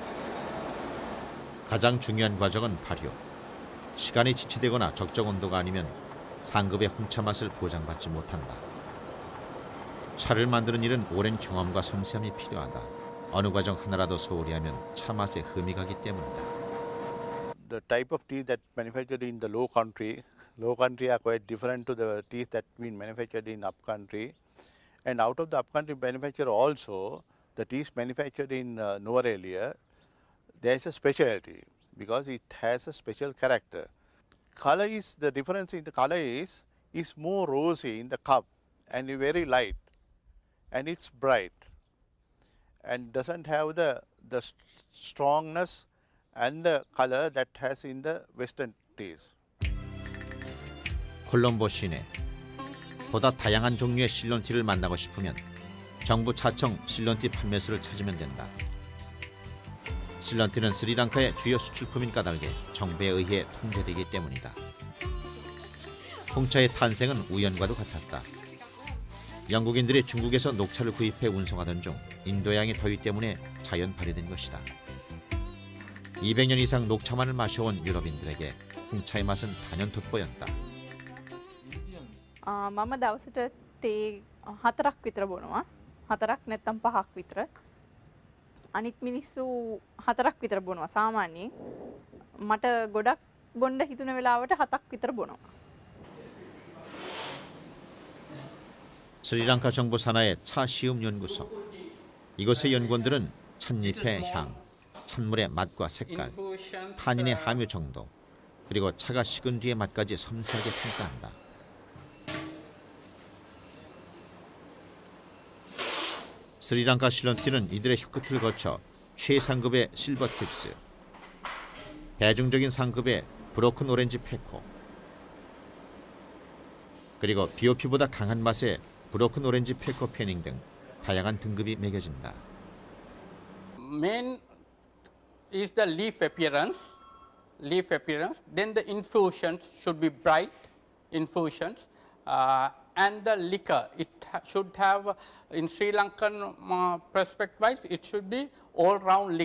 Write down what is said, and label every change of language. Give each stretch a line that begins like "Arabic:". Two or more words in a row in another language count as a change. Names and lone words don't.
Korean: 가장 중요한 과정은 발효. 시간이 지체되거나 적정 온도가 아니면 상급의 홍차 맛을 보장받지 못한다. 차를 만드는 일은 오랜 경험과 섬세함이 필요하다. 어느 과정 하나라도 소홀히 하면 차 맛에 흠이 가기 때문이다.
English: The type of tea that manufactured in the low country are quite different to the teas that been manufactured in up country, and out of the up country manufacture also the teas manufactured in Nuwara area, there is a specialty because it has a special character. Color is the difference in the color is more rosy in the cup and very light, and it's bright and doesn't have the strongness and the color that has in the western teas.
Korean: 콜롬보 시내. 보다 다양한 종류의 실론티를 만나고 싶으면 정부 차청 실론티 판매소를 찾으면 된다. 실론티는 스리랑카의 주요 수출품인 까닭에 정부에 의해 통제되기 때문이다. 홍차의 탄생은 우연과도 같았다. 영국인들이 중국에서 녹차를 구입해 운송하던 중 인도양의 더위 때문에 자연 발효된 것이다. 200년 이상 녹차만을 마셔온 유럽인들에게 홍차의 맛은 단연 돋보였다.
Sinhala: මම දවසට තේ 4ක් විතර බොනවා. 4ක් නැත්නම් 5ක් විතර. අනිත් මිනිස්සු 4ක් විතර බොනවා සාමාන්‍යයෙන්. මට ගොඩක් බොන්න හිතුන වෙලාවට 7ක් විතර බොනවා.
Korean: 스리랑카 정부 산하의 차 시음 연구소. 이곳의 연구원들은 찻잎의 향, 찬물의 맛과 색깔, 타닌의 함유 정도, 그리고 차가 식은 뒤의 맛까지 섬세하게 평가한다. 스리랑카 실론티는 이들의 혀끝을 거쳐 최상급의
English: Silver Tips,
Korean: 대중적인 상급의
English: Broken Orange Pekoe,
Korean: 그리고 BOP보다 강한 맛의
English: Broken Orange Pekoe Fannings
Korean: 등 다양한 등급이 매겨진다.
English: Main is the leaf appearance. Then the infusions should be bright infusions. And the liquor, it should have, in Sri Lankan perspective wise, it should be all round liquor.